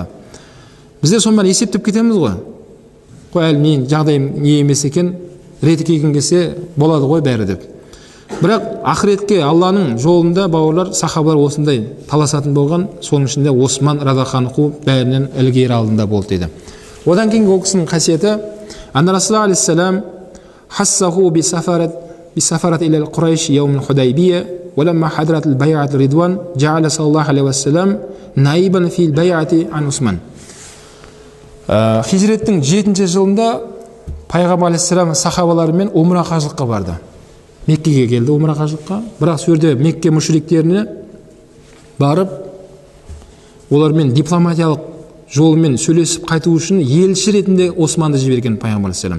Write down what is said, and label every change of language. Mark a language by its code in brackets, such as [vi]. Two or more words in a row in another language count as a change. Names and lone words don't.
[kk] Біздер сонымен есептеп кетеміз ғой. Қой әлі мен жағдайым не емес екен, реті келген келсе болады ғой бәрі деп. Бірақ ақыретке Алланың жолында бауырлар, сахабалар осындай таласатын болған, соның ішінде Осман [ar] رضي الله عنه [kk] бәрінен ілгері алдында болды дейді. Одан кейін ол кісінің қасиеті, [ar] أن رسول الله عليه السلام خصه بالسفارة إلى قريش يوم الحديبية, ولما حضرت البيعة رضوان جعل صلى الله عليه وسلم نائبا في البيعة عن عثمان. [kk] Хижреттің 7-ші жылында Пайғамбар алейхиссалам сахабаларымен умра қажылыққа барды. Меккеге келді умра қажылыққа. Бірақ сол жерде Мекке мүшриктеріне барып, олармен дипломатиялық жолымен сөйлесіп қайту үшін елші ретінде Османды жіберген Пайғамбар алейхиссалам.